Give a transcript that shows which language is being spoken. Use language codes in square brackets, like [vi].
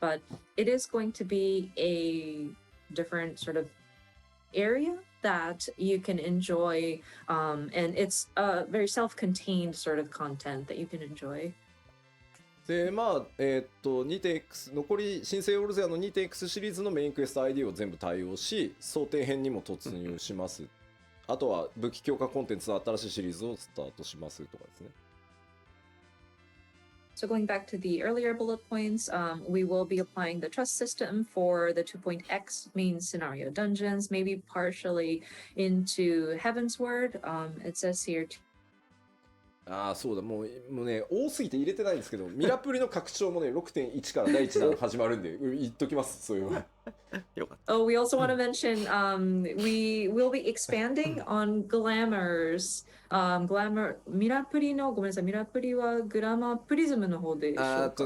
[en] But it is going to be a different sort of area that you can enjoy, and it's a very self-contained sort of content that you can enjoy. [ja] で2.x 残り新生オルゼアの 2.x シリーズのメインクエスト ID を全部対応し、想定編にも突入します。あとは武器強化コンテンツの新しいシリーズをスタートしますとかですね。 [en] So going back to the earlier bullet points, we will be applying the trust system for the 2.x main scenario dungeons, maybe partially into Heavensward. It says here. [ja] そうだ、もうね、多すぎて入れてないんですけど、ミラプリの拡張もね、6.1 から第1弾始まるんで、言っときます、そういうの。 [en] Oh, we also want to mention, we will be expanding on glamours. [ja] Glamour, ミラプリの、ごめんなさい、ミラプリはグラマープリズムの方でしょうか。